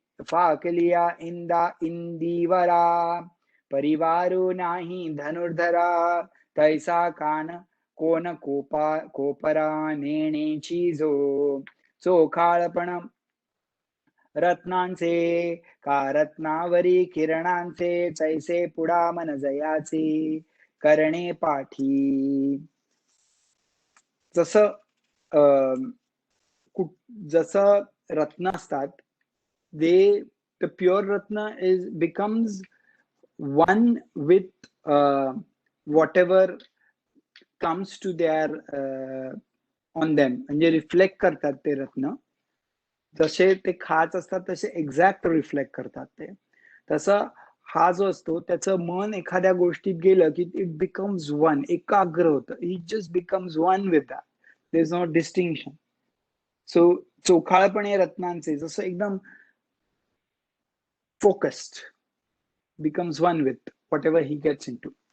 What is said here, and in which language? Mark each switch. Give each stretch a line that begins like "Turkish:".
Marathi: फाकलिया इंदा इंदिवरा परिवारो नाही धनुर्धरा तैसा कान कोण कोपरा नेणेची जो. चोखाळपण रत्नांचे का रत्नावरी किरणांचे तैसे पुढा मन जयाचे करणे पाठी. जसं जसं रत्न असतात,
English: they the pure ratna becomes one with whatever comes to their on them,
Marathi: म्हणजे रिफ्लेक्ट करतात ते रत्न. जसे ते खाच असतात तसे एक्झॅक्ट रिफ्लेक्ट करतात ते. तसं हा जो असतो त्याचं मन एखाद्या गोष्टीत गेलं की
English: it becomes one,
Marathi: एकाग्र होतं.
English: It just becomes one with that. There is no distinction. So
Marathi: चोखाळपणे रत्नांचे जसं एकदम
English: focused, becomes one with whatever he gets into.